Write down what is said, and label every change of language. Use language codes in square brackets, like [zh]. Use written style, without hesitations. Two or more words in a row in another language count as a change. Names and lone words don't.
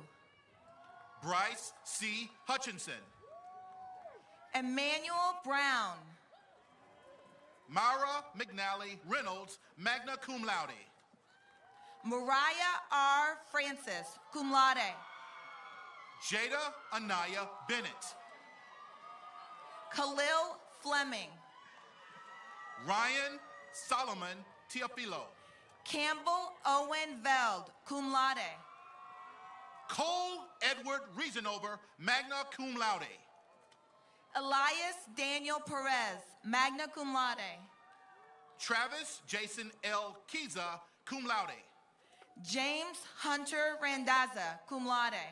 [en] Bryce C. Hutchinson. Emmanuel Brown. Mara McNally Reynolds, [la] magna cum laude. [en] Mariah R. Francis, [la] cum laude. [en] Jada Anaya Bennett. Khalil Fleming. Ryan Solomon Teofilo. Campbell Owen Veld, [la] cum laude. [en] Cole Edward Reasonover, [la] magna cum laude. [en] Elias Daniel Perez, [la] magna cum laude. [en] Travis Jason L. Kiza, [la] cum laude. [en] James Hunter Randazza, [la] cum laude.